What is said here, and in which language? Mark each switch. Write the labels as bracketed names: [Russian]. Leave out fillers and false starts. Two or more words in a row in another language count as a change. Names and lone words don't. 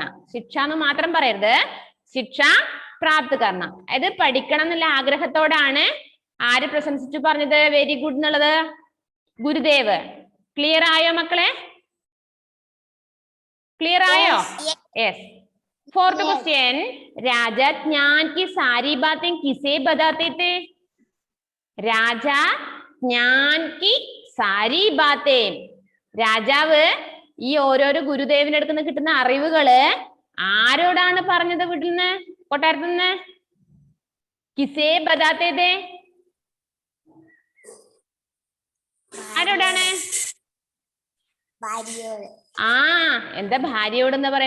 [Malayalam] ശിക്ഷ എന്ന് മാത്രം പറയരുത്, [Hindi] शिक्षा प्राप्त करना. [Malayalam] അതായത് പഠിക്കണം എന്നുള്ള ആഗ്രഹത്തോടാണ് ആര് പ്രശംസിച്ചു പറഞ്ഞത് [English] very good [Malayalam] എന്നുള്ളത്? ഗുരുദേവ്. ക്ലിയർ ആയോ മക്കളെ? ക്ലിയർ ആയോ? യെസ്. [English] fourth question, [Hindi] राजा ज्ञान की सारी बातें किसे बताते थे? राजा ज्ञान की सारी बातें, [Malayalam] രാജാവ് ഈ ഓരോരോ ഗുരുദേവന്റെ അടുത്ത് നിന്ന് കിട്ടുന്ന അറിവുകള് ആരോടാണ് പറഞ്ഞത്? വീട്ടിൽ നിന്ന് കൊട്ടാരത്തുനിന്ന് [Hindi] किसे बताते थे [Malayalam] ആരോടാണ്? ആ എന്താ ഭാര്യയോട് എന്താ പറയാ?